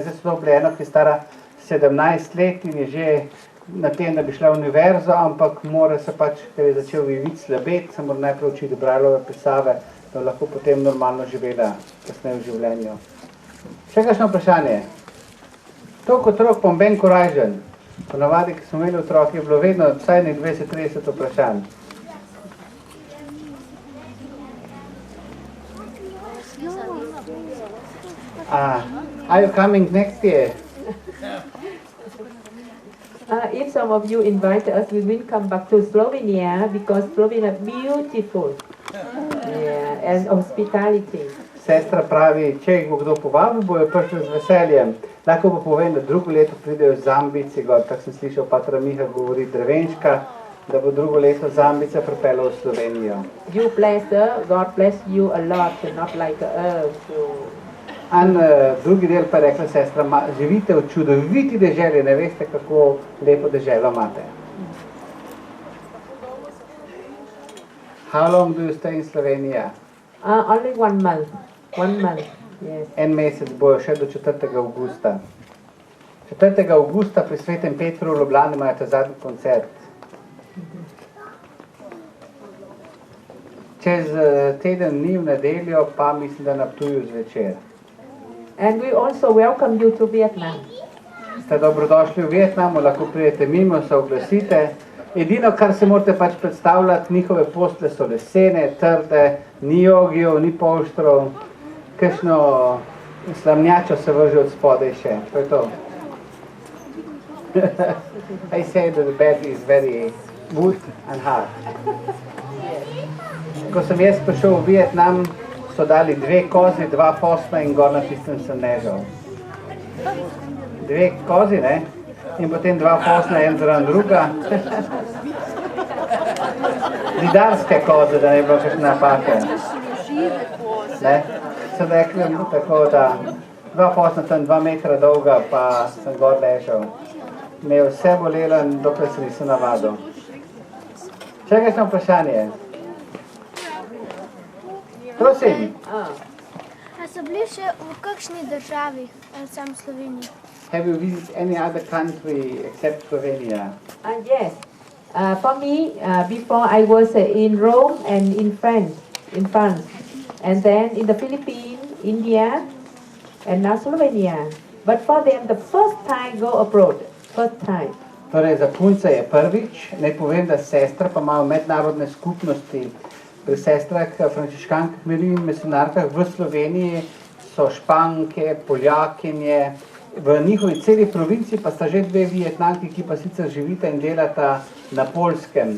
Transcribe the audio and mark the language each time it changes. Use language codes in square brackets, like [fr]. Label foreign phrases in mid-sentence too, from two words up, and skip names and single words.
[sl] Zdaj so bile eno, ki je stara 17 let in je že na tem, da bi šla v univerzo, ampak mora se pač, ker je začel videti slabeti, se mora najprej učiti brajlove pisave, da lahko potem normalno živela kasneje v življenju. Še kakšno vprašanje? Toliko otrok pa ben korajžen. Ponavadi, ki smo imeli otroke, je bilo vedno vsaj 20-30 vprašanj. [en] Are you coming next year? If some of you invite us, we will come back to Slovenia because Slovenia is beautiful. Yeah, and hospitality. [sl] Sestra pravi, če jih bo kdo povabil, bojo prišli z veseljem. Lahko pa povem, da drugo leto pridejo Zambici, tako sem slišal Patra Miha govori Drevenška, da bo drugo leto Zambica pripeljal v Slovenijo. [en] You bless her, God bless you a lot, not like us. [sl] Drugi del pa je rekla sestra, živite v čudoviti deželi, ne veste, kako lepo deželo imate. [en] How long do you stay in Slovenija? Only 1 month. 1 month, yes. [sl] En mesec bojo še do 4. avgusta. 4. avgusta pri Svetem Petru v Ljubljani imajo ta zadnji koncert. Čez teden dni v nedeljo pa mislim, da na Ptuju zvečer. [en] And we also welcome you to Vietnam. [sl] Ste dobrodošli v Vietnamu, lahko pridete mimo, se oglasite. Edino, kar se morate pač predstavljati, njihove postelje so lesene, trde, ni jogijev, ni polštrov, kakšno slamnjačo se vrže od spodaj še, to je to. [en] I say that the bed is very wood and hard. [sl] Ko sem jaz prišel v Vietnam, so dali 2 kozi, 2 posna in gor na tistem sem ležal. 2 kozi, ne? In potem 2 posna, en zraven druga. Zidarske koze, da ne bilo kakšne napake. Ne? Sem rekel tako, da 2 posna tam 2 metra dolga, pa sem gor ležal. Me je vse bolelo, dokler se nisem navadil. Še kakšno vprašanje? Prosim. A so bili še v kakšni državi, ali sam v Sloveniji? [en] Have you visited any other country except Slovenia? Yes. For me, before I was in Rome and in France, and then in the Philippines, India, and now Slovenia. But for them, the first time go abroad, first time. [sl] Torej, za punce je prvič. Naj povem, da sestra pa imajo mednarodne skupnosti. Pri sestrah frančiškankah, misionarkah v Sloveniji so Španke, Poljakinje. V njihovi celi provinci pa sta že 2 Vietnamki, ki pa sicer živita in delata na Poljskem.